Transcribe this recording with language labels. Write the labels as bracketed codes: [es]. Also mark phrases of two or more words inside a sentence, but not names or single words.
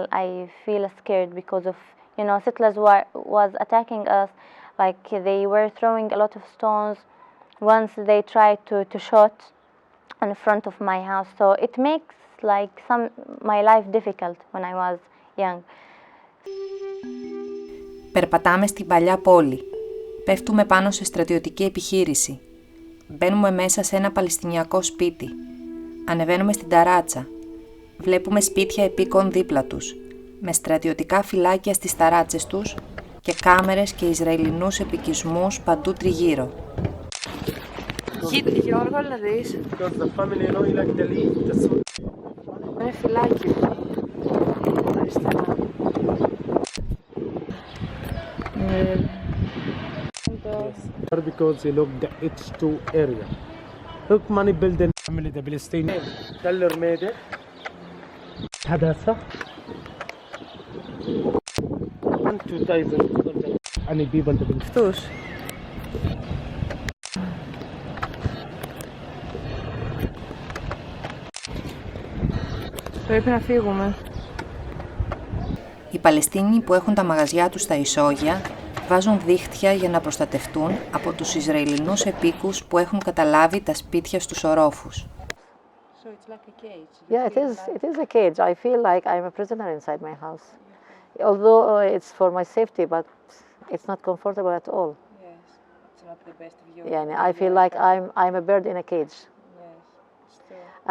[en] I feel scared because of settlers was attacking us. Like they were throwing a lot of stones. Once they tried to shoot in front of my house, so it makes like my life difficult when I was young. [el] Περπατάμε στην παλιά πόλη. Πέφτουμε πάνω σε στρατιωτική επιχείρηση. Μπαίνουμε μέσα σε ένα παλαιστινιακό σπίτι. Ανεβαίνουμε στην ταράτσα. Βλέπουμε σπίτια επίκων δίπλα τους, με στρατιωτικά φυλάκια στις ταράτσες τους και κάμερες και Ισραηλινούς επικισμούς παντού τριγύρω. Γιώργο, να δεις. Είναι φυλάκι. [en] Because they look the H2 area. Look, money building family the Palestinian. Taller made it. Hadasa. 2,000. Any people to build. [el] Αυτούς. Πρέπει να φύγουμε. Οι Παλαιστίνοι που έχουν τα μαγαζιά τους στα ισόγεια βάζουν δίχτυα για να προστατευτούν από τους Ισραηλινούς επίκους που έχουν καταλάβει τα σπίτια στους ορόφους. [en] So it's like a cage. Yeah, it is a cage. I feel like I'm a prisoner inside my house. Although it's for my safety, but it's not comfortable at all. Yes, it's not the best view. Yeah, I feel like I'm a bird in a cage. Yes, still.